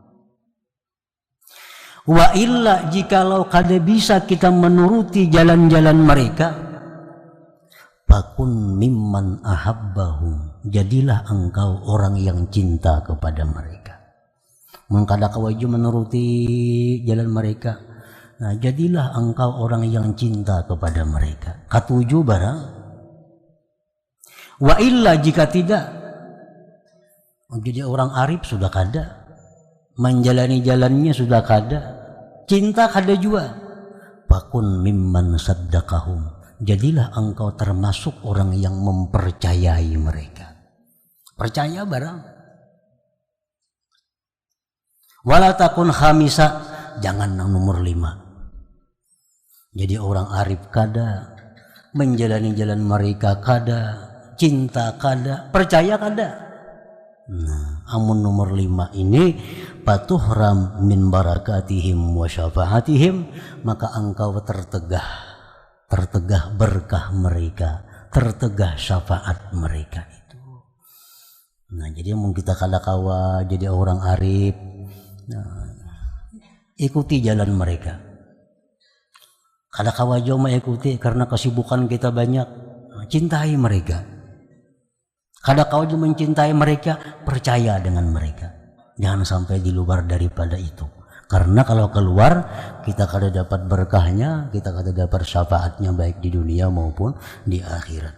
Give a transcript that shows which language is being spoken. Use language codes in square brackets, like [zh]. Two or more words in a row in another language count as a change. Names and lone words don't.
[ar] وإلا, [bjn] jikalau kada bisa kita menuruti jalan-jalan mereka, [ar] فكن ممن أحبهم, [bjn] jadilah engkau orang yang cinta kepada mereka. Mengkada kawaju menuruti jalan mereka, nah jadilah engkau orang yang cinta kepada mereka. Katujuh barang. [ar] وإلا, [bjn] jika tidak, jadi orang arif sudah kada, menjalani jalannya sudah kada, cinta kada jua. [ar] فكن ممن صدقهم, [id] jadilah engkau termasuk orang yang mempercayai mereka. [bjn] Percaya barang. [ar] ولا تكن خامسا, [id] jangan yang nomor 5. [bjn] Jadi orang arif kada, menjalani jalan mereka kada, cinta kada, percaya kada. Nah, amun nomor 5 ini [ar] فتحرم من بركاتهم وشفاعتهم, [bjn] maka engkau tertegah berkah mereka, tertegah syafaat mereka itu. Nah, jadi mun kita kada kawa jadi orang arif, nah, ikuti jalan mereka. Kada kawa jo mengikuti karena kesibukan kita banyak, cintai mereka. Kada kau juga mencintai mereka, percaya dengan mereka. Jangan sampai di luar daripada itu. Karena kalau keluar, kita kada dapat berkahnya, kita kada dapat syafaatnya baik di dunia maupun di akhirat.